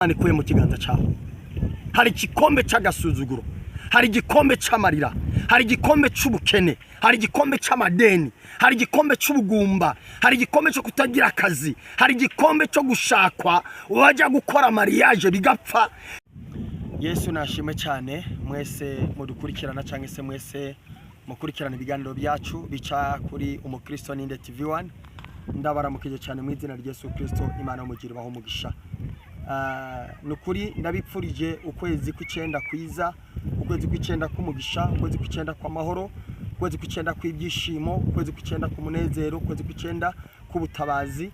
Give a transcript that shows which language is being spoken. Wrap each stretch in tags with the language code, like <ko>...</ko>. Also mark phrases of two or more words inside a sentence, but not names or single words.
<rw>Nikuye mu kiganza cyawe. Hari igikombe cy'agasuzuguro, hari igikombe cy'amarira, hari igikombe cy'ubukene, hari igikombe cy'amadeni, hari igikombe cy'ubugumba, hari igikombe cyo kutagira akazi, hari igikombe cyo gushakwa wajya gukora mariage bigapfa. Yesu nashime cyane mwese mudukurikirana cyangwa se mwese mukurikirana ibiganiro byacu bica kuri Umukristo Ninde TV1. Ndabaramukije cyane mu izina rya Yesu Kristo, Imana umugira baho umugisha. Nukuri ndabipfurije ukwezi kw'icenda kwiza, ukwezi kw'icenda kumugisha, ukwezi kw'icenda kwa mahoro, ukwezi kw'icenda kw'ibyishimo, ukwezi kw'icenda kumunezero, ukwezi kw'icenda kubutabazi.</rw>